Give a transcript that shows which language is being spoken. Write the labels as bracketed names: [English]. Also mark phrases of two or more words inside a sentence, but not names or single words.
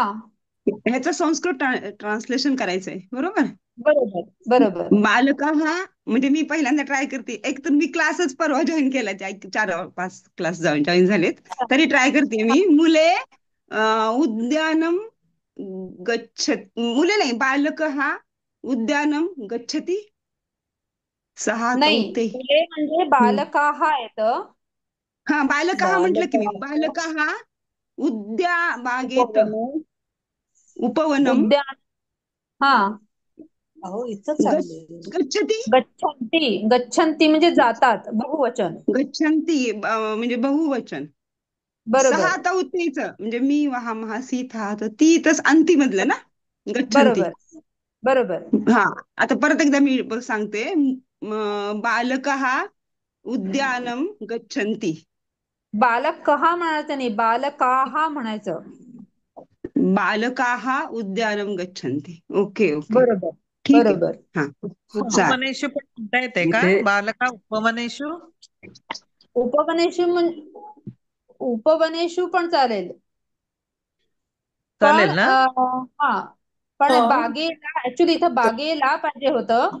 [Marathi] ह्याचं संस्कृत ट्रान्सलेशन करायचंय बरोबर. बरोबर बरोबर. बालक हा म्हणजे मी पहिल्यांदा ट्राय करते. एक तर मी क्लासच परवा जॉईन केला, 4-5 क्लास जॉईन झालेत, तरी ट्राय करते मी. मुले उद्यानम मुले नाही, [Sanskrit] बालक हा उद्यानम गच्छति [Marathi] सहा नाही, चौथे. मुले म्हणजे बालकाः येतं. हा बालकाः म्हटलं की मी. बालकाः बागेत उपवनम उद्यान. हा गच्छति. गच्छन्ति म्हणजे जातात, बहुवचन. गच्छन्ति म्हणजे बहुवचन. बरोबर सहा चौथेच म्हणजे मी वहा महा सी था तर ती तस अंती मधलं ना गच्छन्ति. बरोबर बरोबर. हा आता परत एकदा मी सांगते. [Sanskrit] बालकः उद्यानम गच्छन्ति. [Marathi] बालकः म्हणायचं नाही, बालकाः म्हणायचं. [Sanskrit] बालकाः उद्यानम गच्छन्ति. [English] okay okay [Marathi] बरोबर ठीक आहे. बरोबर. हा चालेल. उपवनेषु पण म्हणता येते का? इथे [Sanskrit] बालका उपवनेषु. [Marathi] उपवनेषु पण चालेल. चालेल ना? हा पण बागेला ऍक्च्युली इथं बागेला पाहिजे होतं.